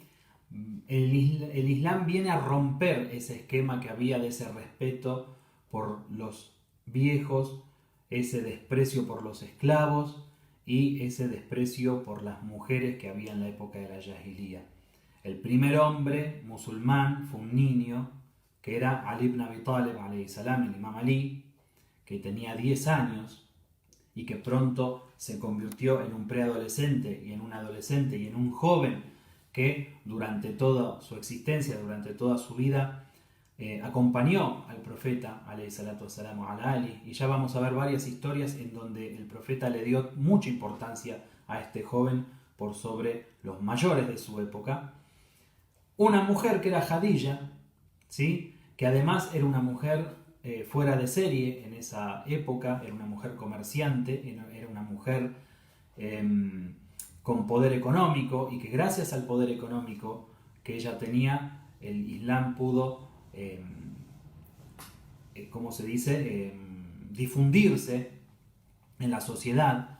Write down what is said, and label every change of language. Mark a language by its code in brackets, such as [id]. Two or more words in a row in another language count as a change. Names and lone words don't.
[es] El Islam viene a romper ese esquema que había de ese respeto por los viejos, ese desprecio por los esclavos y ese desprecio por las mujeres que había en la época de la Jahilía. El primer hombre musulmán fue un niño que era Ali ibn Abi Talib, [ar] عليه السلام, [es] el Imam Ali, que tenía 10 años y que pronto se convirtió en un preadolescente y en un adolescente y en un joven que durante toda su existencia, durante toda su vida, acompañó al profeta, [ar] عليه الصلاة والسلام على علي, [es] y ya vamos a ver varias historias en donde el profeta le dio mucha importancia a este joven por sobre los mayores de su época. Una mujer que era Jadilla, ¿sí? Que además era una mujer fuera de serie en esa época, era una mujer comerciante, era una mujer con poder económico, y que gracias al poder económico que ella tenía, el Islam pudo, ¿cómo se dice?, difundirse en la sociedad.